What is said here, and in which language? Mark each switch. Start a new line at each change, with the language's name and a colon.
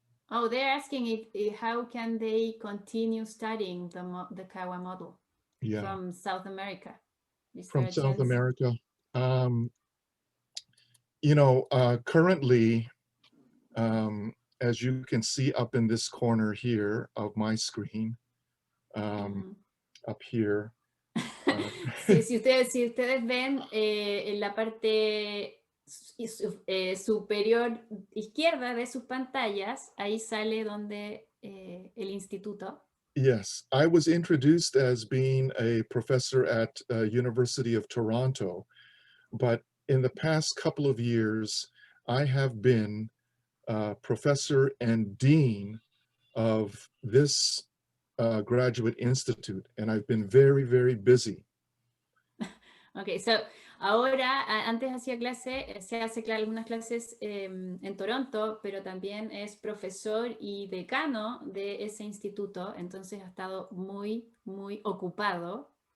English: Oh, they're asking how can they continue studying the Kawa model from South America? From South America. You know, currently, as you can see up in this corner here of my screen, up here.
Spanish: Sí, si ustedes ven en la parte superior izquierda de sus pantallas, ahí sale donde el instituto.
English: Yes, I was introduced as being a professor at University of Toronto, but in the past couple of years, I have been professor and dean of this graduate institute, and I've been very, very busy. Okay, so
Spanish: ahora, antes hacía se hace algunas clases en Toronto, pero también es profesor y decano de ese instituto, entonces ha estado muy, muy ocupado.